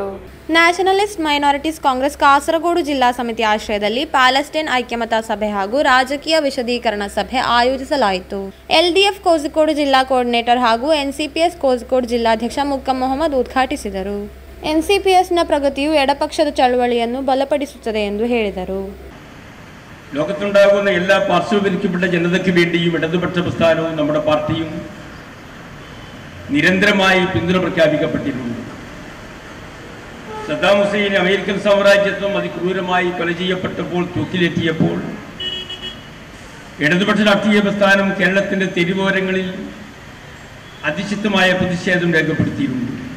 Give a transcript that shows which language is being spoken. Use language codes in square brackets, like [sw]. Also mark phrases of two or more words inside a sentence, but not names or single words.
[kn] ನ್ಯಾಷನಲಿಸ್ಟ್ ಮೈನಾರಿಟೀಸ್ ಕಾಂಗ್ರೆಸ್ ಕಾಸರಗೋಡು ಜಿಲ್ಲಾ ಸಮಿತಿ ಆಶ್ರಯದಲ್ಲಿ ಪ್ಯಾಲೆಸ್ಟೈನ್ ಐಕ್ಯಮತ್ಯ ಸಭೆ ಹಾಗೂ ರಾಜಕೀಯ ವಿಶದೀಕರಣ ಸಭೆ ಆಯೋಜಿಸಲಾಯಿತು. ಎಲ್ಡಿಎಫ್ ಕೋಝಿಕೋಡ್ ಜಿಲ್ಲಾ ಕೋಆರ್ಡಿನೇಟರ್ ಹಾಗೂ ಎನ್ಸಿಪಿಎಸ್ ಕೋಝಿಕೋಡ್ ಜಿಲ್ಲಾಧ್ಯಕ್ಷ ಮುಕ್ಕಂ ಮೊಹಮ್ಮದ್ ಉದ್ಘಾಟಿಸಿದರು. ಎನ್ಸಿಪಿಎಸ್ನ ಪ್ರಗತಿಯು ಎಡಪಕ್ಷದ ಚಳವಳಿಯನ್ನು ಬಲಪಡಿಸುತ್ತದೆ ಎಂದು ಹೇಳಿದರು. [ml] ലോകത്തുണ്ടാകുന്ന എല്ലാ പാർശ്വവൽക്കരിക്കപ്പെട്ട ജനതയ്ക്ക് വേണ്ടിയും ഇടതുപക്ഷ പ്രസ്ഥാനവും നമ്മുടെ പാർട്ടിയും നിരന്തരമായി പിന്തുണ പ്രഖ്യാപിക്കപ്പെട്ടിട്ടുണ്ട്. സദ്ദാം ഹുസൈൻ അമേരിക്കൻ സാമ്രാജ്യത്വം അതിക്രൂരമായി കൊല ചെയ്യപ്പെട്ടപ്പോൾ, തൂക്കിലേറ്റിയപ്പോൾ ഇടതുപക്ഷ രാഷ്ട്രീയ പ്രസ്ഥാനം കേരളത്തിൻ്റെ തെരുവോരങ്ങളിൽ അതിശക്തമായ പ്രതിഷേധം രേഖപ്പെടുത്തിയിട്ടുണ്ട്.